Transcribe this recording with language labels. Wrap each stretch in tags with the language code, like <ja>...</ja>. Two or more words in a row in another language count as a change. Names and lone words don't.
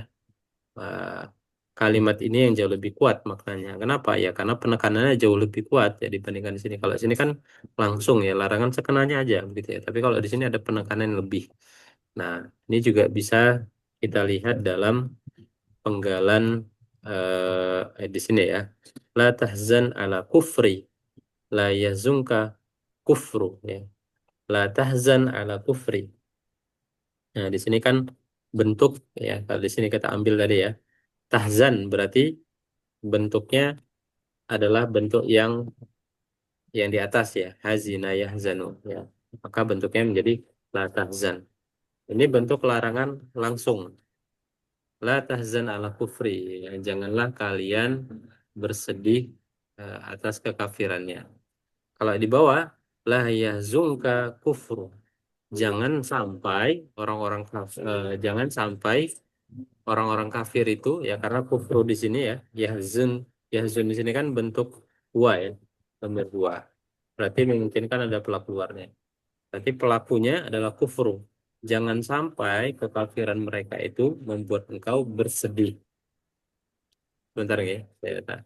<id>eh, Kalimat ini yang jauh lebih kuat maknanya. Kenapa? Ya karena penekanannya jauh lebih kuat ya dibandingkan di sini. Kalau di sini kan langsung ya, larangan sekenanya aja gitu ya. Tapi kalau di sini ada penekanan yang lebih. Nah, ini juga bisa kita lihat dalam penggalan di sini ya.</id> <ar>لا تحزن على كفري، لا يحزنك كفر ya. لا تحزن على كفري.</ar> <id>Nah, di sini kan bentuk ya. Kalau di sini kita ambil tadi ya. Tahzan berarti bentuknya adalah bentuk yang di atas ya,</id> <ar>حزن يحزن</ar> <id>ya. Maka bentuknya menjadi</id> <ar>لا تحزن.</ar> <id>Ini bentuk larangan langsung.</id> <ar>لا تحزن على كفري.</ar> <id>Ya, janganlah kalian bersedih atas kekafirannya. Kalau di bawah</id> <ar>لا يحزنك كفر.</ar> <id>Jangan sampai jangan sampai orang-orang kafir itu ya karena kufru di sini ya yahzun di sini kan bentuk dua ya nomor dua berarti memungkinkan ada pelaku luarnya berarti pelakunya adalah kufru jangan sampai kekafiran mereka itu membuat engkau bersedih bentar ya saya</id>